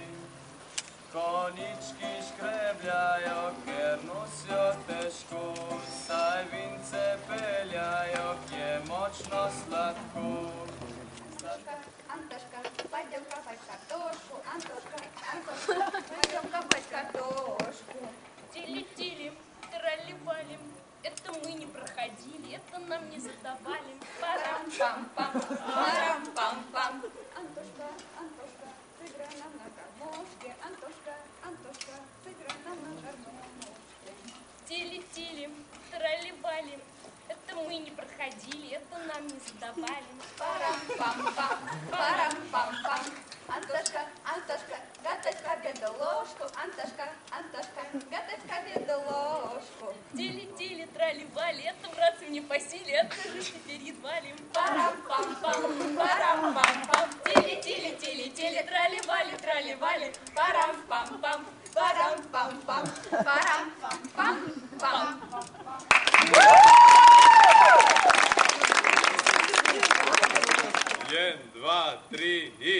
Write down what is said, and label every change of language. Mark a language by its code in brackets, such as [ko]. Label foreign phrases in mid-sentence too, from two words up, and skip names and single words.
[sl] Konički škrebljajo, ker nosijo težko, saj vince peljajo, je močno sladko. [ru] Антошка, пойдем копать картошку. Антошка, пойдем копать картошку. Тили-тили, тролли-вали, это мы не проходили, это нам не задавали. Парам-пам-пам, парам-пам-пам. Антошка, сыграй нам на гармошке. Антошка, сыграй нам на гармошке. Тили-тили, тролли-вали, это мы не проходили, это нам не задавали. Парам-пам-пам, парам-пам-пам. Антошка, готовь к обеду ложку. Антошка, готовь к обеду ложку. Тили-тили, тролли-вали, это, братцы, мне по силе, это же теперь едва ли. Парам-пам-пам, парам-пам-пам. Тили-тили, тролли-вали, тролли-вали, парам-пам-пам, Парам-пам-пам, парам-пам-пам-пам. [sl] 1, 2, 3 i...